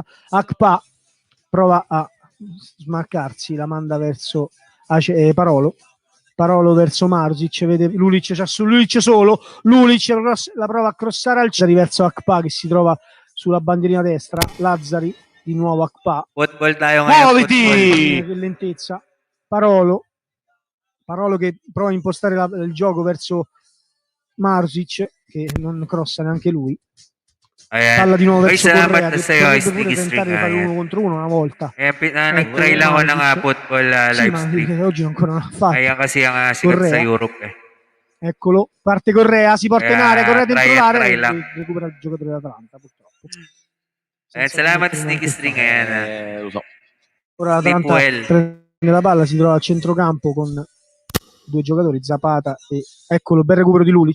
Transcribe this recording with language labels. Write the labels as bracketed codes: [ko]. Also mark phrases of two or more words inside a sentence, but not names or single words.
[it] Akpa prova a smarcarsi, la manda verso Parolo verso Marzic, vede Lulic solo, Lulic la prova a crossare al centro verso Akpa che si trova sulla bandierina destra. Lazzari di nuovo Akpa. [tl] Football tayo ngayon. [it] Muoviti! Che lentezza. Parolo che prova a impostare il gioco verso Marusic, che non crossa neanche lui. Palla di nuovo verso Correa, che potrebbe pure tentare di fare 1 contro 1 una volta. [tl] Nag-try lang ako ng [en] football live stream. [it] Oggi ancora non l'ha fatto. [tl] Ayan kasi ang sikat sa Europe. [it] Eccolo, parte Correa, si porta in area, Correa dentro l'area e recupera il giocatore dell'Atalanta, purtroppo. [tl] Salamat Sneaky String, ayan. [it] Lo so. Ora l'Atalanta prende la palla, si trova a centrocampo con 2 giocatori, Zapata e eccolo, bel recupero di Lulic.